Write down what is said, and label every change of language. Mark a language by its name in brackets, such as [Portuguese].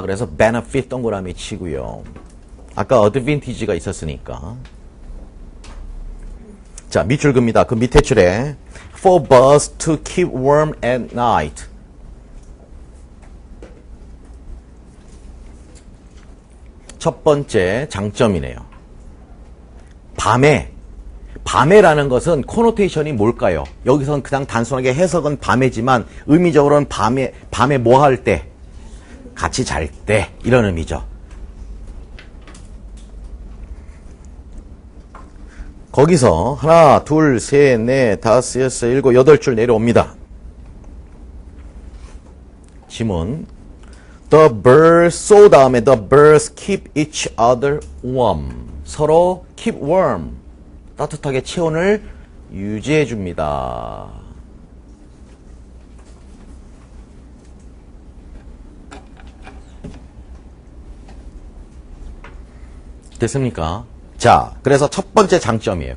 [Korean] 그래서 benefit 동그라미 치고요. 아까 advantage가 있었으니까. 자, 밑줄 긋니다. 그 밑에 줄에 [English] for birds to keep warm at night. [Korean] 첫 번째 장점이네요. 밤에라는 것은 코노테이션이 뭘까요? 여기서는 그냥 단순하게 해석은 밤에지만 의미적으로는 밤에 뭐 할 때? 같이 잘 때 이런 의미죠. 거기서 하나, 둘, 셋, 넷, 다섯, 여섯, 일곱, 여덟 줄 내려옵니다. 지문. [English] The birds, so [Korean] 다음에 [English] the birds keep each other warm. [Korean] 서로 [English] keep warm. [Korean] 따뜻하게 체온을 유지해 줍니다. 됐습니까? 자, 그래서 첫 번째 장점이에요.